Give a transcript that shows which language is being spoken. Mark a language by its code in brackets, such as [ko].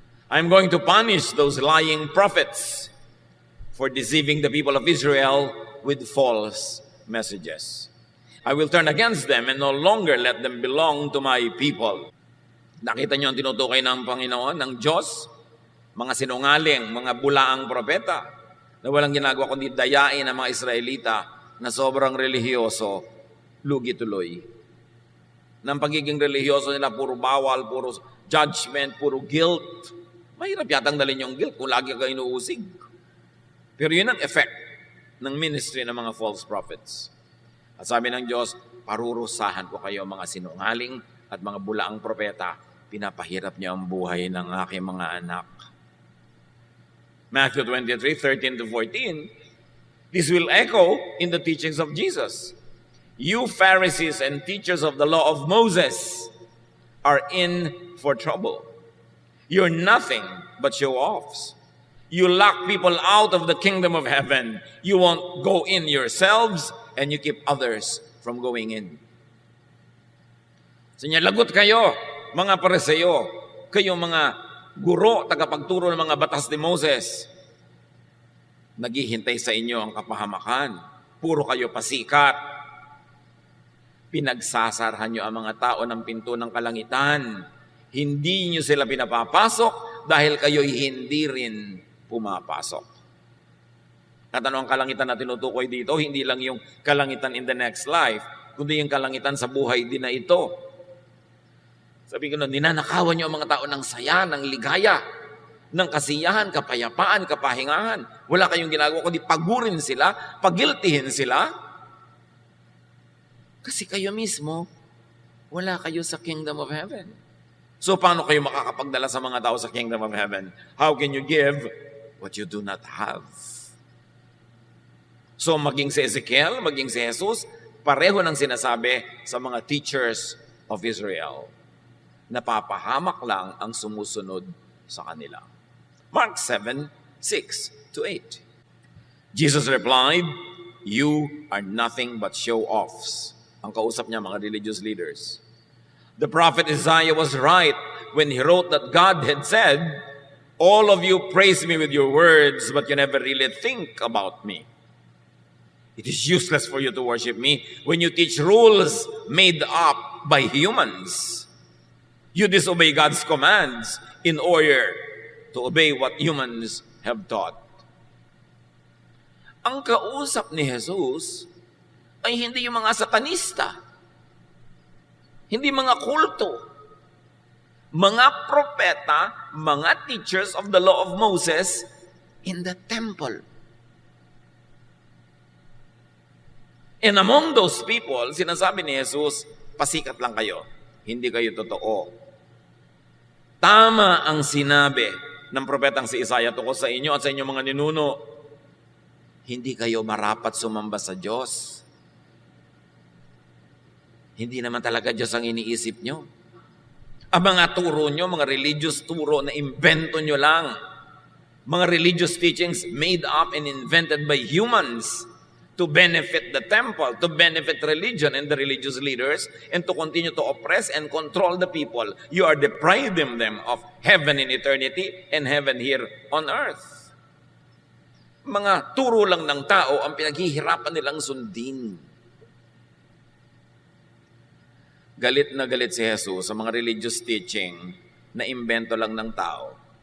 [en] I'm going to punish those lying prophets for deceiving the people of Israel with false messages. I will turn against them and no longer let them belong to my people. [tl] Nakita niyo ang tinutukoy ng Panginoon, ng Diyos? Mga sinungaling, mga bulaang propeta na walang ginagawa kundi dayain ang mga Israelita na sobrang relihiyoso, lugi tuloy. Ng pagiging relihiyoso nila, puro bawal, puro judgment, puro guilt. Mahirap yatang dalhin yung guilt kung lagi ka inuusig. Pero yun ang effect ng ministry ng mga [en] false prophets. [tl] At sabi ng Diyos, parurusahan ko kayo mga sinungaling at mga bulaang propeta. Pinapahirap niyo ang buhay ng aking mga anak. [en] Matthew 23:13-14, this will echo in the teachings of Jesus. You Pharisees and teachers of the law of Moses are in for trouble. You're nothing but show-offs. You lock people out of the kingdom of heaven. You won't go in yourselves, and you keep others from going in. [tl] So lagot kayo, mga Pariseo, kayo mga guro, tagapagturo ng mga batas ni Moses. Naghihintay sa inyo ang kapahamakan. Puro kayo pasikat. Pinagsasarhan nyo ang mga tao ng pinto ng kalangitan. Hindi nyo sila pinapapasok dahil kayo'y hindi rin pumapasok. At ano ang kalangitan na tinutukoy dito? Hindi lang yung kalangitan [en] in the next life, [tl] kundi yung kalangitan sa buhay din na ito. Sabi ko nun, ninanakawan nyo ang mga tao ng saya, ng ligaya, ng kasiyahan, kapayapaan, kapahingahan. Wala kayong ginagawa kundi pagurin sila, pagiltihin sila. Kasi kayo mismo, wala kayo sa [en] kingdom of heaven. [tl] So paano kayo makakapagdala sa mga tao sa [en] kingdom of heaven? How can you give what you do not have? [tl] So maging si Ezekiel, maging si Jesus, pareho ng sinasabi sa mga [en] teachers of Israel. [tl] Napapahamak lang ang sumusunod sa kanila. [en] Mark 7:6-8. Jesus replied, "You are nothing but show-offs." [tl] Ang kausap niya, mga [en] religious leaders. The prophet Isaiah was right when he wrote that God had said, "All of you praise me with your words, but you never really think about me. It is useless for you to worship me when you teach rules made up by humans. You disobey God's commands in order to obey what humans have taught." [tl] Ang kausap ni Jesus ay hindi yung mga satanista, hindi mga kulto, mga propeta, mga [en] teachers of the law of Moses in the temple. And among those people, [tl] sinasabi ni Jesus, pasikat lang kayo, hindi kayo totoo. Tama ang sinabi ng propetang si Isaiah tungkol sa inyo at sa inyong mga ninuno, hindi kayo marapat sumamba sa Diyos. Hindi naman talaga Diyos ang iniisip nyo. Ang mga turo nyo, mga religious turo na invento nyo lang. [en] Mga religious teachings made up and invented by humans to benefit the temple, to benefit religion and the religious leaders, and to continue to oppress and control the people. You are depriving them of heaven in eternity and heaven here on earth. [tl] Mga turo lang ng tao ang pinaghihirapan nilang sundin. Galit na galit si Jesus sa mga religious teaching na imbento lang ng tao.